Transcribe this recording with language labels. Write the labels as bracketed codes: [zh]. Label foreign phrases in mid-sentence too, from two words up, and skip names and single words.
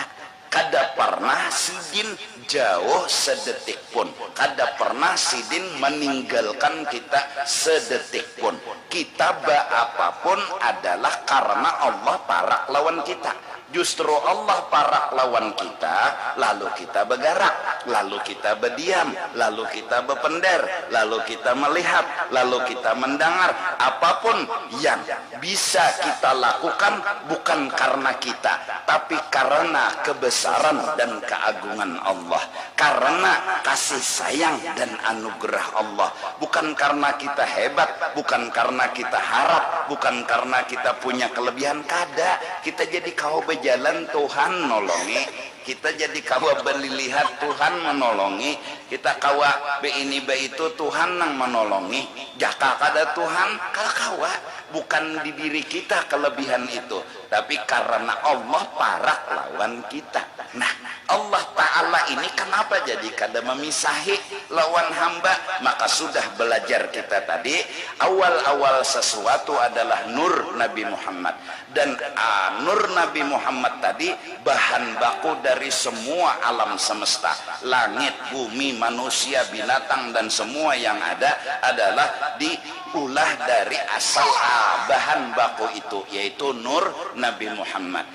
[bjn] Kada pernah sidin jauh sedetik pun, kada pernah sidin meninggalkan kita sedetik pun. Kita apapun adalah karena Allah parak lawan kita. Justru Allah parak lawan kita, [id] lalu kita bergerak, lalu kita berdiam, lalu kita berpender, lalu kita melihat, lalu kita mendengar. Apapun yang bisa kita lakukan bukan karena kita, tapi karena kebesaran dan keagungan Allah, karena kasih sayang dan anugerah Allah. Bukan karena kita hebat, bukan karena kita harap, bukan karena kita punya kelebihan. [bjn] Kada, kita jadi kau berjalan Tuhan nolongi, kita jadi kawa beli lihat Tuhan menolongi, kita kawa be ini be itu Tuhan nang menolongi. Jaka kada Tuhan kawa, bukan di diri kita kelebihan itu, tapi karena Allah parak lawan kita. Nah, Allah Ta'ala ini kenapa jadi kada memisahi lawan hamba? [id] Maka sudah belajar kita tadi, awal-awal sesuatu adalah nur Nabi Muhammad. Dan nur Nabi Muhammad tadi bahan baku dari semua alam semesta. Langit, bumi, manusia, binatang, dan semua yang ada adalah diulah dari asal bahan baku itu, yaitu nur Nabi Muhammad.